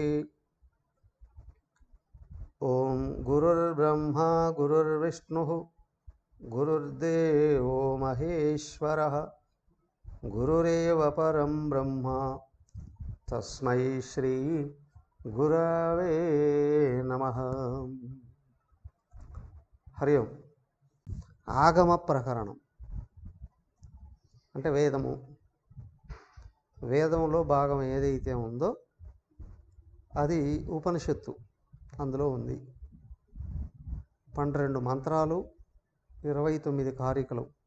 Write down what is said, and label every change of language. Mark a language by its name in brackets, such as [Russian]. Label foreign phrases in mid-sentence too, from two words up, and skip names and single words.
[Sanskrit] ओम गुरुर्ब्रह्मा गुरुर्विष्णु गुरुर्देवो महेश्वरः गुरुरेव परं ब्रह्म तस्मै श्री गुरवे नमः। हरि ओम। [Telugu] ఆగమ ప్రకరణం అంటే వేదము. వేదములో భాగం ఏదైతే ఉందో అది ఉపనిషత్తు. అందులో ఉంది 12 మంత్రాలు, 29 కారికలు.